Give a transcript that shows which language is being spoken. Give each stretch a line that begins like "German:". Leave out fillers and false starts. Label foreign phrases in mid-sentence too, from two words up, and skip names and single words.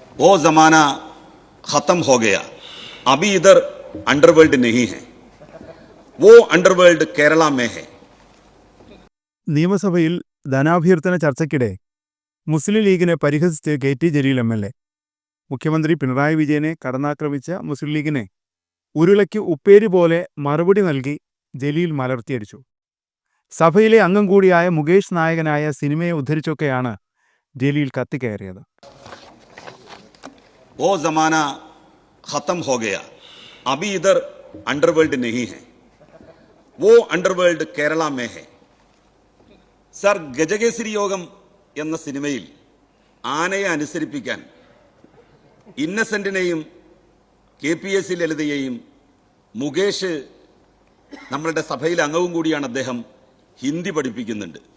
Hindi: वो जमाना खत्म हो गया, अभी इधर अंडरवर्ल्ड नहीं है, वो अंडरवर्ल्ड केरला में है.
Malayalam: നിയമസഭയിൽ ധനാഭ്യർത്ഥന ചർച്ചയ്ക്കിടെ മുസ്ലിം ലീഗിനെ പരിഹസിച്ച് കെ.ടി. ജലീൽ എം.എൽ.എ. മുഖ്യമന്ത്രി പിണറായി വിജയനെ കടന്നാക്രമിച്ച മുസ്ലിം ലീഗിനെ ഉരുളയ്ക്ക് ഉപ്പേരി പോലെ മറുപടി നൽകി ജലീൽ മലർത്തിയടിച്ചു. സഭയിലെ അംഗം കൂടിയായ മുകേഷ് നായകനായ സിനിമയെ ഉദ്ധരിച്ചൊക്കെയാണ് ജലീൽ കത്തിക്കയറിയത്.
Hindi: वो जमाना खत्म हो गया, अभी इधर अंडरवर्ल्ड नहीं है, वो अंडरवर्ल्ड केरला में है.
Malayalam: സർ, ഗജകേസരി യോഗം എന്ന സിനിമയിൽ ആനയെ അനുസരിപ്പിക്കാൻ ഇന്നസെന്റിനെയും KPSC ലളിതയെയും മുകേഷ് നമ്മളുടെ സഭയിലെ അംഗവും കൂടിയാണ്, അദ്ദേഹം ഹിന്ദി പഠിപ്പിക്കുന്നുണ്ട്.